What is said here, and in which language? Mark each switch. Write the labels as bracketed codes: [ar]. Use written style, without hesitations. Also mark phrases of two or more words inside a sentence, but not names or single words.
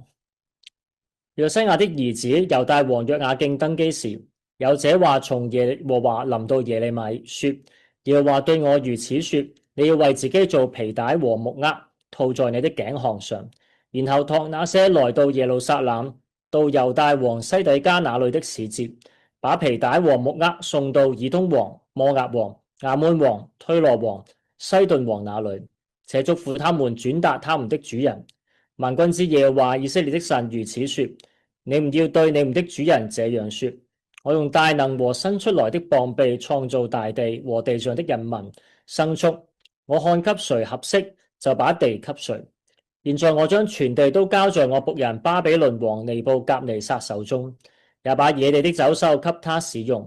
[zh] 約西亞的兒子猶大王約雅敬登基時，有這話從耶和華臨到耶利米說：耶和華對我如此說，你要為自己做皮帶和木軛， 套在你的頸項上，然後託那些來到耶路撒冷、到猶大王西底家那裏的使節，把皮帶和木軛送到以東王、摩押王、亞捫王、推羅王、西頓王那裏，且囑咐他們轉達他們的主人。萬軍之耶和華以色列的神如此說：你們要對你們的主人這樣說：我用大能和伸出來的膀臂創造大地和地上的人民、牲畜，我看給誰合適，就把地給誰。現在我將全地都交在我僕人巴比倫王尼布甲尼撒手中，也把野地的走獸給他使用。